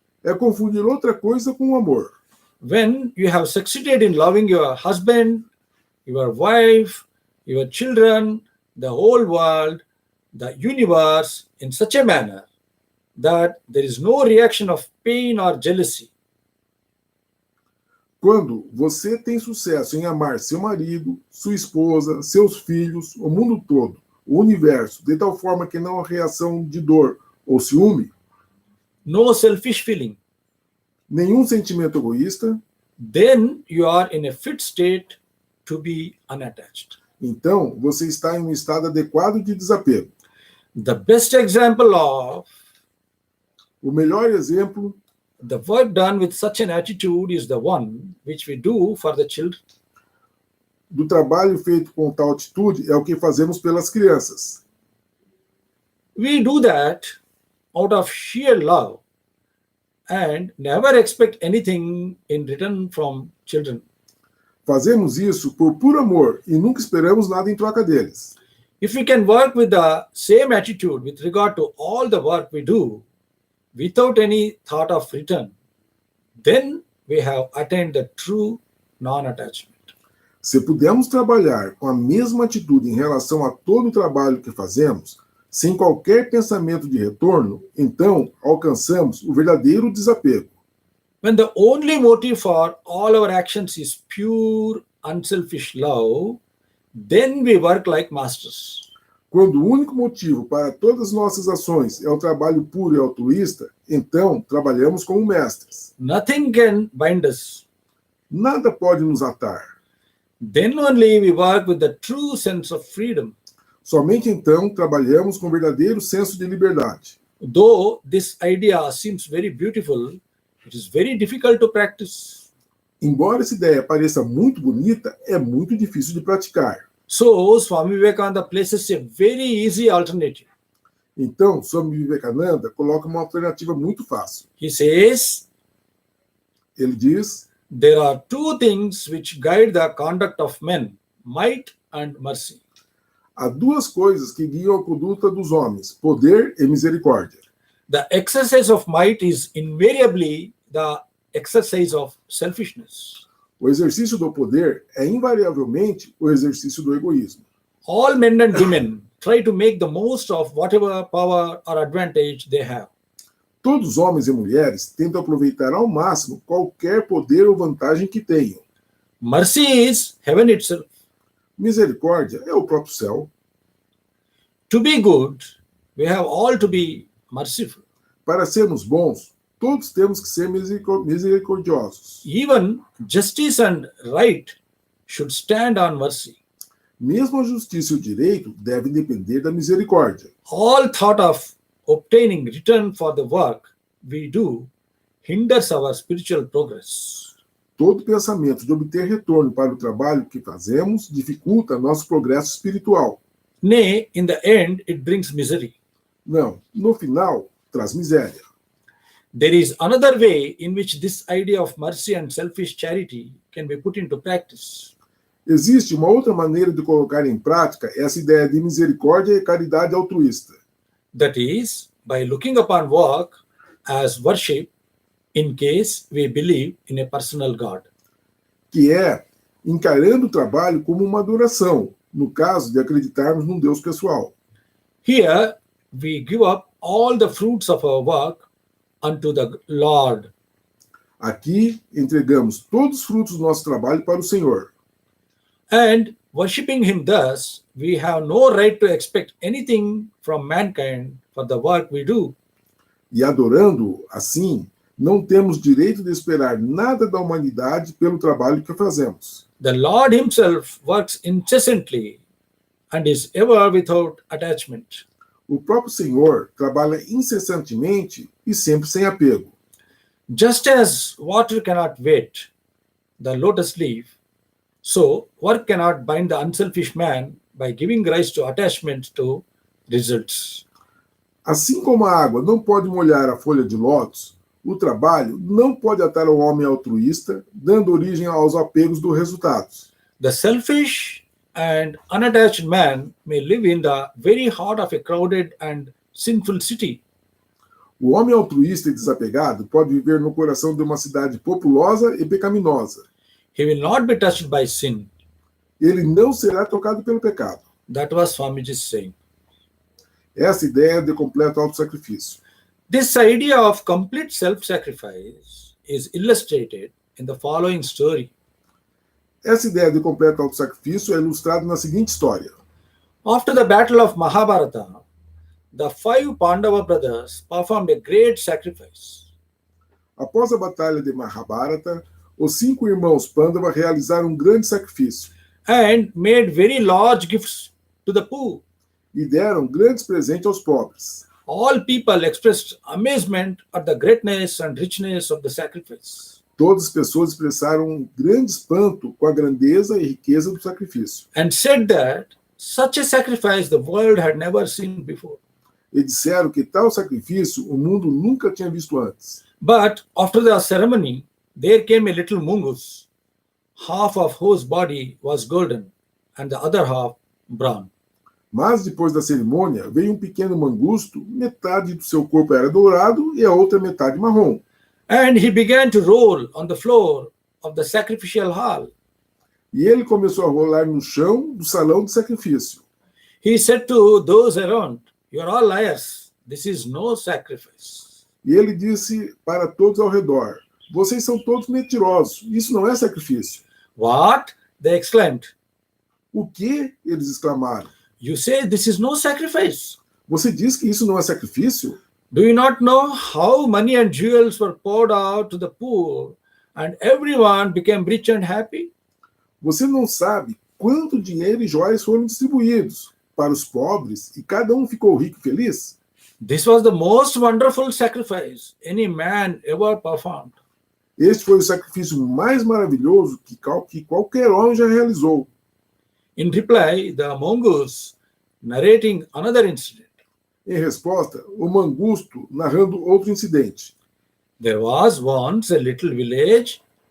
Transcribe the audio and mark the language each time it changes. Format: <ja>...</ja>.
<pt>É confundir outra coisa com o amor.</pt> <en>When you have succeeded in loving your husband, your wife, your children, the whole world, the universe in such a manner that there is no reaction of pain or jealousy.</en> <pt>Quando você tem sucesso em amar seu marido, sua esposa, seus filhos, o mundo todo, o universo, de tal forma que não há reação de dor ou ciúme,</pt> <en>no selfish feeling,</en> <pt>nenhum sentimento egoísta,</pt> <en>then you are in a fit state to be unattached.</en> <pt>então você está em um estado adequado de desapego.</pt> <en>The best example of</en> <pt>O melhor exemplo</pt> <en>the work done with such an attitude is the one which we do for the children.</en> <pt>do trabalho feito com tal atitude é o que fazemos pelas crianças.</pt> <en>We do that out of sheer love and never expect anything in return from children.</en> <pt>Fazemos isso por puro amor e nunca esperamos nada em troca deles.</pt> <en>If we can work with the same attitude with regard to all the work we do without any thought of return, then we have attained the true non-attachment.</en> <pt>Se pudermos trabalhar com a mesma atitude em relação a todo o trabalho que fazemos, sem qualquer pensamento de retorno, então alcançamos o verdadeiro desapego.</pt> <en>When the only motive for all our actions is pure, unselfish love, then we work like masters.</en> <pt>Quando o único motivo para todas as nossas ações é o trabalho puro e altruísta, então trabalhamos como mestres.</pt> <en>Nothing can bind us.</en> <pt>Nada pode nos atar.</pt> <en>Then only we work with the true sense of freedom.</en> <pt>Somente então trabalhamos com verdadeiro senso de liberdade.</pt> <en>Though this idea seems very beautiful, it is very difficult to practice.</en> <pt>Embora essa ideia pareça muito bonita, é muito difícil de praticar.</pt> <en>So Swami Vivekananda places a very easy alternative.</en> <pt>Então, Swami Vivekananda coloca uma alternativa muito fácil.</pt> <en>He says,</en> <pt>Ele diz:</pt> <en>there are two things which guide the conduct of men, might and mercy.</en> <pt>há duas coisas que guiam a conduta dos homens: poder e misericórdia.</pt> <en>The exercise of might is invariably the exercise of selfishness.</en> <pt>O exercício do poder é invariavelmente o exercício do egoísmo.</pt> <en>All men and women try to make the most of whatever power or advantage they have.</en> <pt>Todos os homens e mulheres tentam aproveitar ao máximo qualquer poder ou vantagem que tenham.</pt> <en>Mercy is heaven itself.</en> <pt>Misericórdia é o próprio céu.</pt> <en>To be good, we have all to be merciful.</en> <pt>Para sermos bons, todos temos que ser misericordiosos.</pt> <en>Even justice and right should stand on mercy.</en> <pt>Mesmo a justiça e o direito devem depender da misericórdia.</pt> <en>All thought of obtaining return for the work we do hinders our spiritual progress.</en> <pt>Todo pensamento de obter retorno para o trabalho que fazemos dificulta nosso progresso espiritual.</pt> <en>Nay, in the end, it brings misery.</en> <pt>Não, no final, traz miséria.</pt> <en>There is another way in which this idea of mercy and selfish charity can be put into practice.</en> <pt>Existe uma outra maneira de colocar em prática essa ideia de misericórdia e caridade altruísta.</pt> <en>That is, by looking upon work as worship in case we believe in a personal God.</en> <pt>Que é encarando o trabalho como uma adoração, no caso de acreditarmos num Deus pessoal.</pt> <en>Here, we give up all the fruits of our work unto the Lord.</en> <pt>Aqui, entregamos todos os frutos do nosso trabalho para o Senhor.</pt> <en>And worshipping Him thus, we have no right to expect anything from mankind for the work we do.</en> <pt>E adorando-o assim, não temos direito de esperar nada da humanidade pelo trabalho que fazemos.</pt> <en>The Lord Himself works incessantly and is ever without attachment.</en> <pt>O próprio Senhor trabalha incessantemente e sempre sem apego.</pt> <en>Just as water cannot wet the lotus leaf, so work cannot bind the unselfish man by giving rise to attachment to results.</en> <pt>Assim como a água não pode molhar a folha de lótus, o trabalho não pode atar o homem altruísta, dando origem aos apegos dos resultados.</pt> <en>The selfish and unattached man may live in the very heart of a crowded and sinful city.</en> <pt>O homem altruísta e desapegado pode viver no coração de uma cidade populosa e pecaminosa.</pt> <en>He will not be touched by sin.</en> <pt>Ele não será tocado pelo pecado.</pt> <en>That was Swamiji saying.</en> <pt>Essa ideia de completo autossacrifício.</pt> <en>This idea of complete self-sacrifice is illustrated in the following story.</en> <pt>Essa ideia de completo autossacrifício é ilustrada na seguinte história.</pt> <en>After the battle of Mahabharata, the 5 Pandava brothers performed a great sacrifice.</en> <pt>Após a batalha de Mahabharata, os 5 irmãos Pandava realizaram um grande sacrifício</pt> <en>And made very large gifts to the poor.</en> <pt>e deram grandes presentes aos pobres.</pt> <en>All people expressed amazement at the greatness and richness of the sacrifice,</en> <pt>Todas as pessoas expressaram um grande espanto com a grandeza e riqueza do sacrifício.</pt> <en>and said that such a sacrifice the world had never seen before.</en> <pt>E disseram que tal sacrifício o mundo nunca tinha visto antes.</pt> <en>But after the ceremony, there came a little mongoose, half of whose body was golden and the other half brown.</en> <pt>Mas depois da cerimônia veio um pequeno mangusto, metade do seu corpo era dourado e a outra metade marrom.</pt> <en>And he began to roll on the floor of the sacrificial hall.</en> <pt>E ele começou a rolar no chão do salão de sacrifício.</pt> <en>He said to those around, "You are all liars. This is no sacrifice."</en> <pt>E ele disse para todos ao redor: vocês são todos mentirosos, isso não é sacrifício.</pt> <en>What? They exclaimed.</en> <pt>O que? Eles exclamaram.</pt> <en>You say this is no sacrifice.</en> <pt>Você diz que isso não é sacrifício?</pt> <en>Do you not know how money and jewels were poured out to the poor and everyone became rich and happy?</en> <pt>Você não sabe quanto dinheiro e joias foram distribuídos para os pobres e cada um ficou rico e feliz?</pt> <en>This was the most wonderful sacrifice any man ever performed.</en> <pt>Este foi o sacrifício mais maravilhoso que qualquer homem já realizou.</pt> <en>In reply, the mongoose, narrating another incident.</en> <pt>Em resposta, o mangusto narrando outro incidente.</pt> <en>There was once a little village,</en>